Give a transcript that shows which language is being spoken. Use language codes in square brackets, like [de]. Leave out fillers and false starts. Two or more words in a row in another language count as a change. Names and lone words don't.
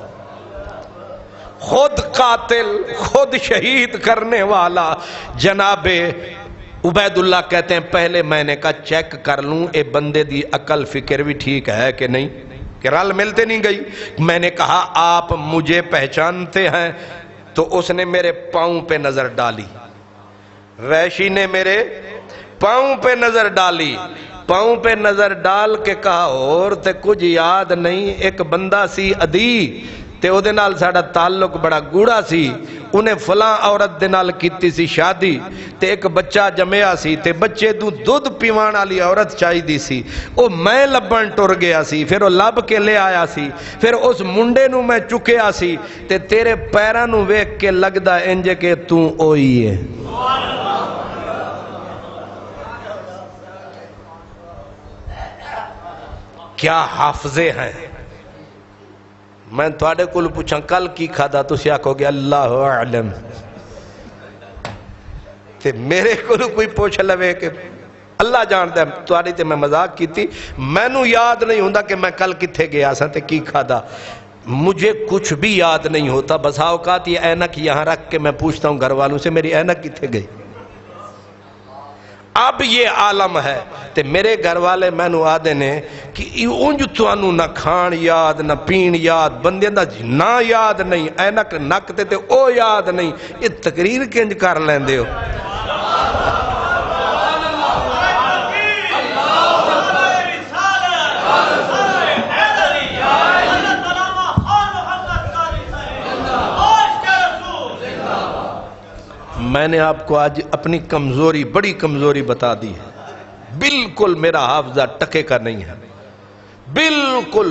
[ur] خود قاتل، خود شہید کرنے والا جناب عبید اللہ کہتے ہیں پہلے میں نے کہا چیک کر لوں [pa] اے بندے دی عقل فکر بھی ٹھیک ہے کہ نہیں، کہ رل ملتے نہیں گئی۔ [ur] میں نے کہا آپ مجھے پہچانتے ہیں؟ تو اس نے میرے پاؤں پہ نظر ڈالی، وحشی نے میرے پاؤں پہ نظر ڈالی، پاؤں پہ نظر ڈال کے کہا اور تے [pa] کچھ یاد نہیں، ایک بندہ سی عدی تے او دے نال ساڈا تعلق بڑا گوڑا سی، انہیں فلاں عورت دے نال کیتی سی شادی تے ایک بچہ جمیا سی تے بچے تو دودھ پیوان والی عورت چاہی دی سی، او میں لبن ٹر گیا سی، پھر او لب کے لے آیا سی، پھر اس منڈے نو میں چکیا سی تے تیرے پیراں نو ویکھ کے لگدا انج کہ تو اوئی ہے۔ [ur] کیا حافظے ہیں۔ [pa] میں تھوڑے کل پوچھاں کل کی کھادا تسی آکھو گے [ar] اللہ اعلم، [pa] تے میرے کو کوئی پوچھ لوے کہ اللہ جانتا ہے تاری تے میں مذاق کی تھی، مینوں یاد نہیں ہوندا کہ میں کل کتھے گیا سا تے کی کھادا، [ur] مجھے کچھ بھی یاد نہیں ہوتا، بس اوقات یہ اینک یہاں رکھ کے میں پوچھتا ہوں گھر والوں سے [pa] میری اینک کتھے گئی۔ اب یہ عالم ہے تے میرے گھر والے مینوں آدھے نے کہ اونج توانوں نہ کھان یاد نہ پین یاد، بندے دا نہ یاد نہیں، اینک نک تے او یاد نہیں، یہ تقریر کنج کر لیندے ہو۔ [ur] میں نے آپ کو آج اپنی کمزوری، بڑی کمزوری بتا دی ہے، بالکل میرا حافظہ ٹکے کا نہیں ہے، بالکل۔